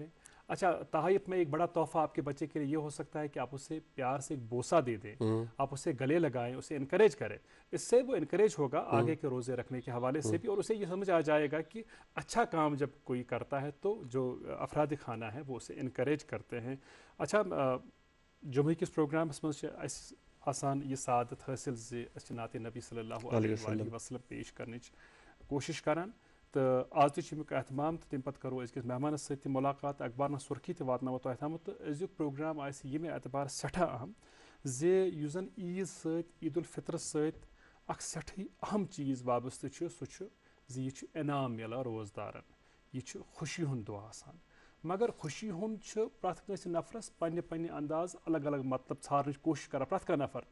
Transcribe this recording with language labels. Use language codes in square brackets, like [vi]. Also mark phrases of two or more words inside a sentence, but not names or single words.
[ur] اچھا، تحائف میں ایک بڑا تحفہ آپ کے بچے کے لیے یہ ہو سکتا ہے کہ آپ اسے پیار سے ایک بوسہ دے دیں، آپ اسے گلے لگائیں، اسے انکریج کریں، اس سے وہ انکریج ہوگا آگے کے روزے رکھنے کے حوالے سے بھی، اور اسے یہ سمجھ آ جائے گا کہ اچھا کام جب کوئی کرتا ہے تو جو افراد خانہ ہے وہ اسے انکریج کرتے ہیں۔ [ks] اچھا، جمعہ کس پروگرامس مز آسان یہ سعادت حاصل زِ أسۍ چھِ نعتِ نبی [ar] صلی اللہ علیہ وسلم [ks] پیش کرنٕچ کوشش کران، تو آز تہِ چھُ امیُک اہتمام، تہٕ تمہِ پتہٕ کرو أزۍکِس مہمانس سۭتۍ تہِ مُلاقات، اخبارن سُرخی تہِ واتناوو تۄہہِ تامَتھ، تہٕ أزیُک پروگرام آسہِ ییٚمہِ اعتبار سٮ۪ٹھاہ اہم زِ یُس زن عیٖد سۭتۍ، عید الفطرس سۭتۍ اکھ سٮ۪ٹھٕے اہم چیٖز وابستہٕ چھُ، سُہ چھُ زِ یہِ چھُ انعام میلان روزدارن، یہِ چھُ خوشی ہُنٛد دۄہ آسان، مگر خوشی ہُنٛد چھُ پرٛٮ۪تھ کٲنٛسہِ نفرس پننہِ پننہِ انداز الگ الگ مطلب ژھارنٕچ کوٗشش کران، پرٛٮ۪تھ کانٛہہ نفر،